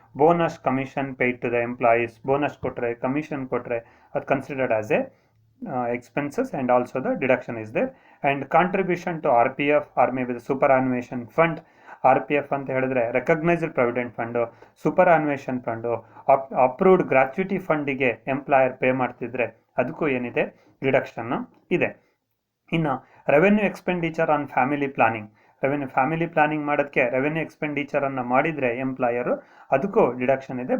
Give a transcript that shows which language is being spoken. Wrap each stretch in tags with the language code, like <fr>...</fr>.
<en>bonus commission paid to the employees,</en> <kn>bonus ಕೊಟ್ಟರೆ, commission ಕೊಟ್ಟರೆ ಅದು</kn> <en>Considered as a expenses, and also the deduction is there. And contribution to RPF or maybe the superannuation fund.</en> <kn>RPF ಅಂತ ಹೇಳಿದ್ರೆ recognised provident fund, super ಆನ್ವೇಷನ್ fund, approved gratuity ಫಂಡಿಗೆ employer pay ಮಾಡ್ತಿದ್ರೆ ಅದಕ್ಕೂ ಏನಿದೆ, deduction ಇದೆ. ಇನ್ನು revenue expenditure on family planning, revenue family planning ಮಾಡೋದಕ್ಕೆ revenue ಎಕ್ಸ್ಪೆಂಡಿಚರನ್ನು ಮಾಡಿದರೆ ಎಂಪ್ಲಾಯರು ಅದಕ್ಕೂ ಡಿಡಕ್ಷನ್ ಇದೆ.</kn>